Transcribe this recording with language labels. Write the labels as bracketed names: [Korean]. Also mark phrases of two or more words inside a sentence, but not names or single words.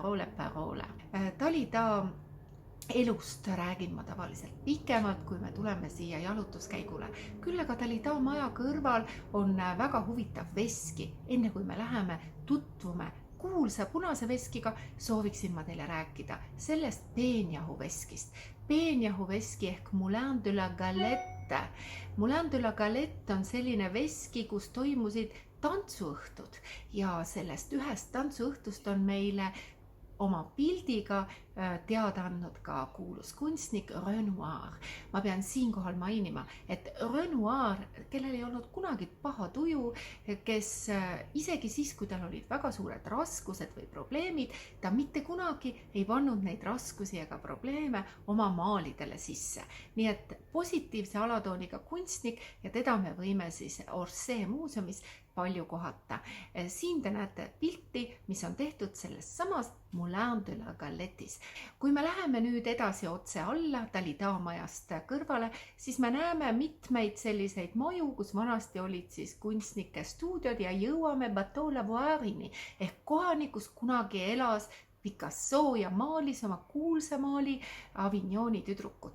[Estonian] Dalida elust räägin ma tavaliselt pikemalt, kui me tuleme siia jalutuskäigule. Küll aga Dalida maja kõrval on väga huvitav veski. Enne kui me läheme tutvume kuulsa punase veskiga, sooviksin ma teile rääkida sellest peenjahuveskist. Peenjahuveski ehk Moulin de la Galette. Moulin de la Galette on selline veski, kus toimusid tantsuõhtud ja sellest ühest tantsuõhtust on meile oma pildiga teada andnud ka kuulus kunstnik Renoir. Ma pean siinkohal mainima, et Renoir, kellel ei olnud kunagi paha tuju, kes isegi siis, kui tal olid väga suured raskused või probleemid, ta mitte kunagi ei pannud neid raskusi ega probleeme oma maalidele sisse. Nii et positiivse alatooniga kunstnik ja teda me võime siis Orsay muuseumis palju kohata. Siin te näete pilti, mis on tehtud selles samas Moulin de la Galette'is. Kui me läheme nüüd edasi otse alla Dalida majast kõrvale, siis me näeme mitmeid selliseid maju, kus vanasti olid siis kunstnike stuudiod ja jõuame Bateau Lavoirini ehk kohani, kus kunagi elas Picasso ja maalis oma kuulsa maali Avignoni tüdrukud.